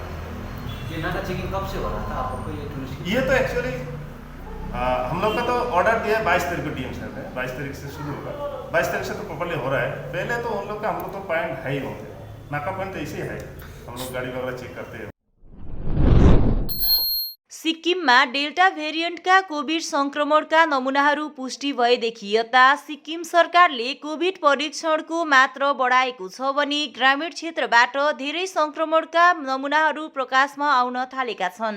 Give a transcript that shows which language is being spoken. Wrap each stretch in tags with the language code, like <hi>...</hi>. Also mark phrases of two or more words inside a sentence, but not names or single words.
<hi>ये नाका चेकिंग कब से हो रहा था आपको? ये टूरिस्ट ये तो एक्चुअली हम लोग का तो ऑर्डर दिया है 22 तारीख को डीएम साहब ने, 22 तारीख से शुरू होगा। 22 तारीख से तो प्रॉपरली हो रहा है। पहले तो उन लोग का हम लोग तो पॉइंट है ही होते, नाका पॉइंट तो ऐसे है, हम लोग गाड़ी वगैरह चेक करते हैं।</hi> <ne>सिक्किममा डेल्टा भेरिएन्टका कोभिड संक्रमणका नमुनाहरू पुष्टि भएदेखि यता सिक्किम सरकारले कोभिड परीक्षणको मात्रा बढाएको छ भने ग्रामीण क्षेत्रबाट धेरै संक्रमणका नमुनाहरू प्रकाशमा आउन थालेका छन्।</ne>